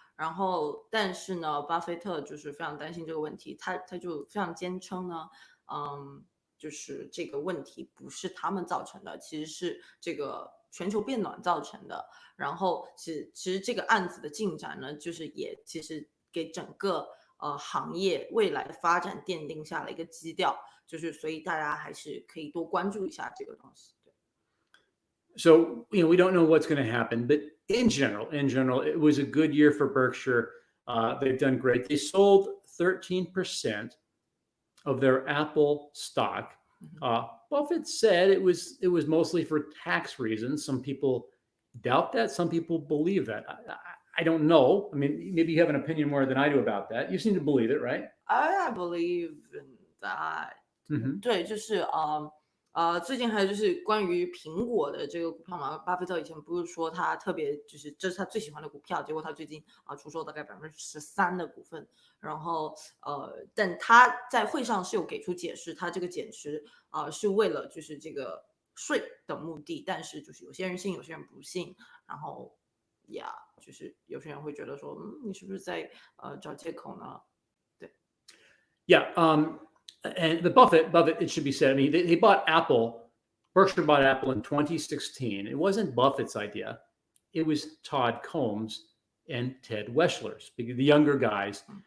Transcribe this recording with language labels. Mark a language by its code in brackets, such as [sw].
[zh] 然后但是呢，巴菲特就是非常担心这个问题，他就非常坚称呢，就是这个问题不是他们造成的，其实是这个全球变暖造成的。然后其实这个案子的进展呢，就是也其实给整个行业未来的发展奠定下了一个基调，就是所以大家还是可以多关注一下这个东西。 [en] So, we don't know what's going to happen, but in general, it was a good year for Berkshire. They've done great. They sold 13% of their Apple stock. Buffett said it was mostly for tax reasons. Some people doubt that. Some people believe that. I don't know. I mean, maybe you have an opinion more than I do about that. You seem to believe it, right? I believe in that. [zh] 对，就是最近还有就是关于苹果的这个股票嘛，巴菲特以前不是说他特别就是这是他最喜欢的股票，结果他最近出售大概13%的股份，然后但他在会上是有给出解释，他这个减持是为了就是这个税的目的，但是就是有些人信，有些人不信，然后就是有些人会觉得说，你是不是在找借口呢？对 [en] And the Buffett, it should be said, I mean, they bought Apple. Berkshire bought Apple in 2016. It wasn't Buffett's idea. It was Todd Combs and Ted Weschler's, the younger guys.